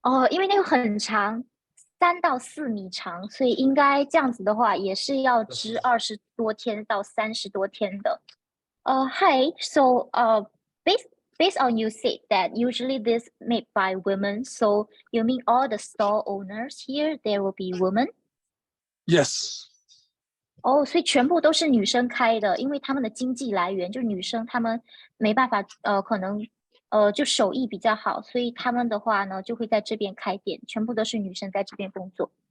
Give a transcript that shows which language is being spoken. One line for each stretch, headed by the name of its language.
Chinese: 因为那个很长，3到4米长，所以应该这样子的话，也是要织20多天到30多天的。
English: Hi, so based on you said that usually this made by women, so you mean all the store owners here there will be women? Yes.
Chinese: 所以全部都是女生开的，因为他们的经济来源就是女生，她们没办法可能就手艺比较好，所以他们的话呢就会在这边开店，全部都是女生在这边工作。